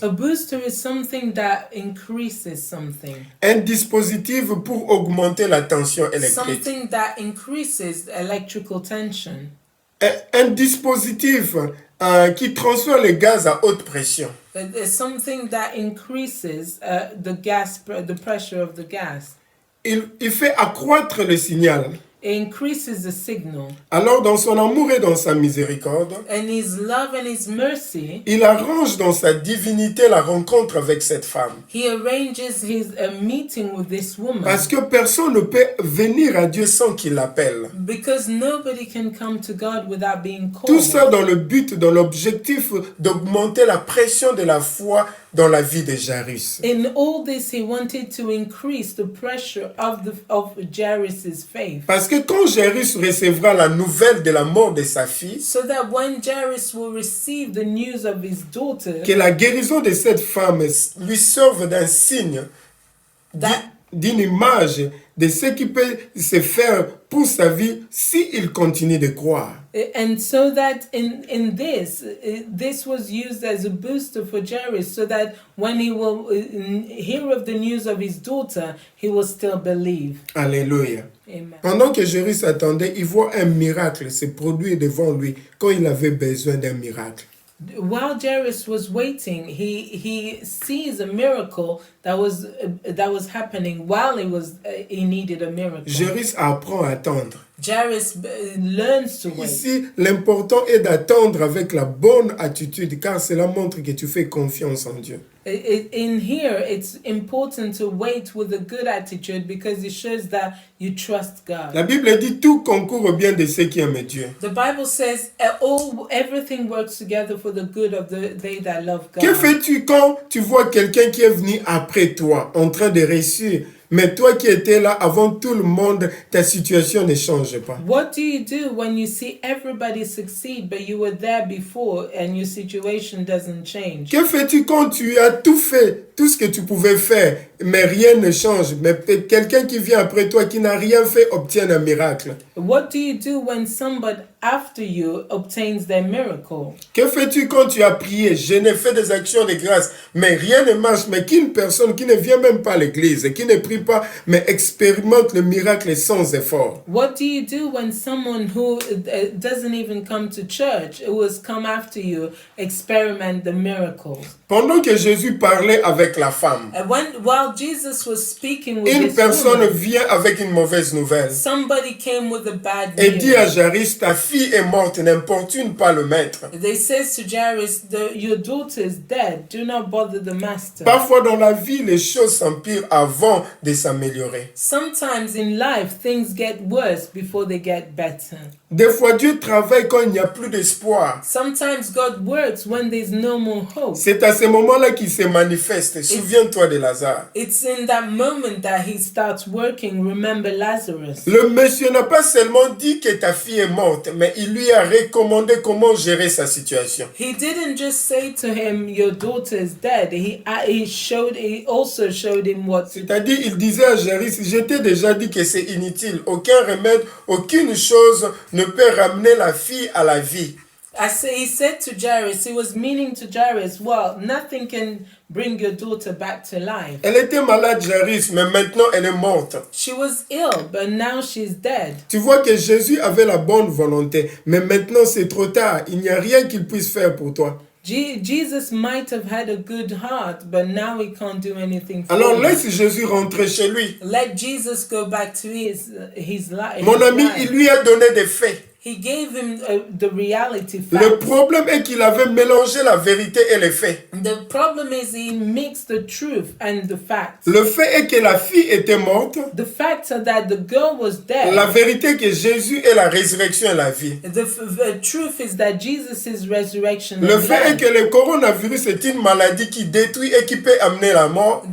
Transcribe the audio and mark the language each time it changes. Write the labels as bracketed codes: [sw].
[en] A booster is something that increases something. [fr] Un dispositif pour augmenter la tension électrique. [en] Something that increases electrical tension. [fr] Un dispositif qui transfère les gaz à haute pression. [en] It's something that increases the pressure of the gas. [fr] Il fait accroître le signal. [en] It increases the signal. [fr] Alors, dans son amour et dans sa miséricorde, [en] And his love and his mercy, [fr] il arrange dans sa divinité la rencontre avec cette femme. [en] he arranges his meeting with this woman. [fr] Parce que personne ne peut venir à Dieu sans qu'il l'appelle. [en] Because nobody can come to God without being [fr] Tout [en] called. [fr] ça dans le but, dans l'objectif d'augmenter la pression de la foi dans la vie de Jairus. [en] In all this, he wanted to increase the pressure of Jairus' faith. [fr] Parce que quand Jairus recevra la nouvelle de la mort de sa fille, [en] So that when Jairus will receive the news of his daughter, [fr] que la guérison de cette femme lui serve d'un signe, d'une image de ce qui peut se faire pour sa vie s'il continue de croire. [en] and so that in this was used as a booster for Jairus, so that when he will hear of the news of his daughter, he will still believe. [fr] Alléluia. [en] Amen. [fr] Pendant que Jairus attendait, il voit un miracle se produire devant lui quand il avait besoin d'un miracle. [en] While Jairus was waiting, he sees a miracle that was happening while he needed a miracle. [fr] Jairus apprend à attendre. [en] Jairus learns to wait. [fr] Ici, l'important est d'attendre avec la bonne attitude, car cela montre que tu fais confiance en Dieu. [en] In here, it's important to wait with a good attitude because it shows that you trust God. [fr] La Bible dit tout concourt au bien de ceux qui aiment Dieu. [en] The Bible says everything works together for the good of they that love God. [fr] Que fais-tu quand tu vois quelqu'un qui est venu après toi, en train de réussir, mais toi qui étais là avant tout le monde, ta situation ne change pas? [en] What do you do when you see everybody succeed, but you were there before and your situation doesn't change? [fr] Que fais-tu quand tu as tout fait, tout ce que tu pouvais faire, mais rien ne change, mais quelqu'un qui vient après toi, qui n'a rien fait, obtient un miracle? [en] What do you do when somebody after you obtains their miracle? [fr] Que fais-tu quand tu as prié, jeûné, fait des actions de grâce, mais rien ne marche, mais qu'une personne qui ne vient même pas à l'église, qui ne prie pas, mais expérimente le miracle sans effort? [en] What do you do when someone who doesn't even come to church, who has come after you, experiment the miracles? [fr] Pendant que Jésus parlait avec la femme, [en] And while Jesus was speaking with [fr] une [en] this [fr] personne [en] woman, [fr] vient avec une mauvaise nouvelle [en] somebody came with a bad [fr] et dit à [en] news. [fr] Jairus, ta fille est morte, n'importune pas le maître. [en] They says to Jairus, your daughter is dead. Do not bother the master. [fr] Parfois dans la vie, les choses s'empirent avant de s'améliorer. [en] Sometimes in life, things get worse before they get better. [fr] Des fois, Dieu travaille quand il n'y a plus d'espoir. [en] Sometimes God works when there's no more hope. [fr] C'est à ce moment-là qu'il se manifeste. Souviens-toi de Lazare. [en] It's in that moment that he starts working. Remember Lazarus. [fr] Le monsieur n'a pas seulement dit que ta fille est morte, mais il lui a recommandé comment gérer sa situation. [en] He didn't just say to him, your daughter is dead. He also showed him what to do. [fr] C'est-à-dire, il disait à Jairus, je t'ai déjà dit que c'est inutile. Aucun remède, aucune chose ne peut ramener la fille à la vie. [en] He said to Jairus, he was meaning to Jairus, well, nothing can bring your daughter back to life. [fr] Elle était malade, Jairus, mais maintenant elle est morte. [en] She was ill, but now she's dead. [fr] Tu vois que Jésus avait la bonne volonté, mais maintenant c'est trop tard. Il n'y a rien qu'il puisse faire pour toi. [en] Jesus might have had a good heart, but now he can't do anything for [fr] Alors [en] him. [fr] laisse Jésus rentrer chez lui. [en] Let Jesus go back to his life. [fr] Mon ami, il lui a donné des faits. [en] He gave him the reality [fr] Le [en] facts. [fr] problème est qu'il avait mélangé la vérité et les faits. [en] The problem is he mixed the truth and the facts. [fr] Le fait est que la fille était morte. [en] The facts are that the girl was dead. [fr] La vérité est que Jésus est la résurrection et la vie. [en] The truth is that Jesus is resurrection [fr] Le [en] and [fr] fait est [en] life. [fr] que le coronavirus est une maladie qui détruit et qui peut amener la mort.